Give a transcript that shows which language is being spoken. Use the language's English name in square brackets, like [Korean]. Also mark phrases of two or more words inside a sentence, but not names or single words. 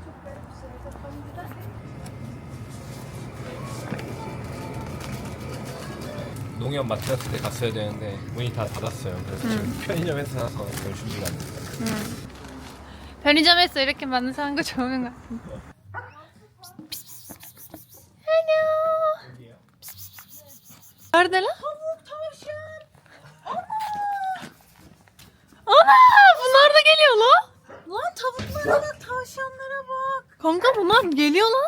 [Korean] 농협 마트 같은 데 갔어야 되는데 문이 다 닫았어요. 그래서 지금 편의점에서 사서 별 준비가 안 됐어요. 편의점에서 이렇게 많은 사는 거 좋은 것 같은데. 안녕. [Turkish] Neredeler? Ana bunlar da geliyor lan. Lan tavuklara bak, tavşanlara bak. Kanka bunlar geliyor lan.